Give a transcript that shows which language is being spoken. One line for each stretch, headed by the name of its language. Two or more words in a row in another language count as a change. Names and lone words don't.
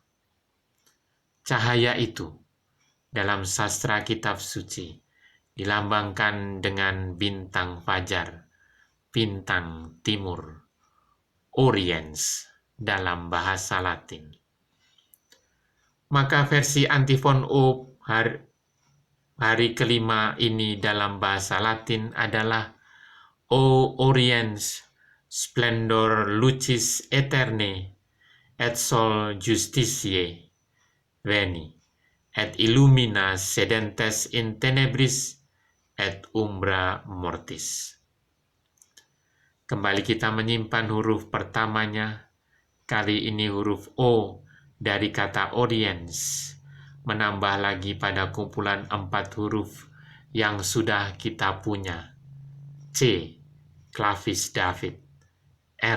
Indonesian: Cahaya itu dalam sastra kitab suci dilambangkan dengan bintang fajar, bintang timur, Oriens dalam bahasa Latin. Maka versi antifon O hari kelima ini dalam bahasa Latin adalah
Latin: O Oriens splendor lucis aeterne et sol justitiae veni et illumina sedentes in tenebris et umbra mortis.
Indonesian: Kembali kita menyimpan huruf pertamanya, kali ini huruf O dari kata Oriens, menambah lagi pada kumpulan 4 huruf yang sudah kita punya. C. Clavis David, R.